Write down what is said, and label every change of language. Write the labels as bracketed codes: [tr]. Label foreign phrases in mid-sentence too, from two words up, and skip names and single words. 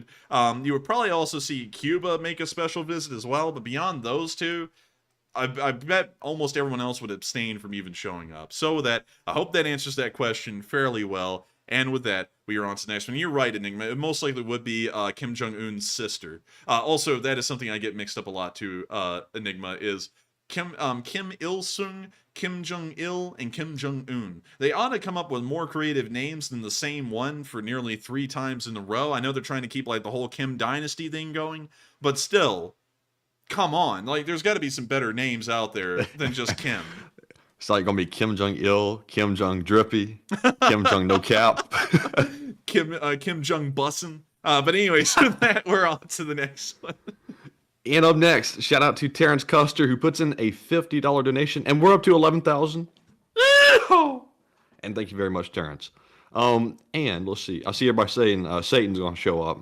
[en] You would probably also see Cuba make a special visit as well, but beyond those two, I bet almost everyone else would abstain from even showing up. So with that, I hope that answers that question fairly well. And with that, we are on to the next one. You're right, Enigma. It most likely would be Kim Jong-un's sister. Also, that is something I get mixed up a lot too, Enigma, is Kim Il-sung, Kim Jong-il, and Kim Jong-un. They ought to come up with more creative names than the same one for nearly 3 times in a row. I know they're trying to keep like the whole Kim dynasty thing going, but still, come on. Like, there's got to be some better names out there than just Kim. It's like gonna be Kim Jong-il, Kim Jong-drippy, Kim Jong no cap. Kim Jong bussin'. But anyways, with that, we're on to the next one. And up next, shout out to Terrence Custer, who puts in a $50 donation, and we're up to 11,000. And thank you very much, Terrence. And let's see. I see everybody saying Satan's gonna show up.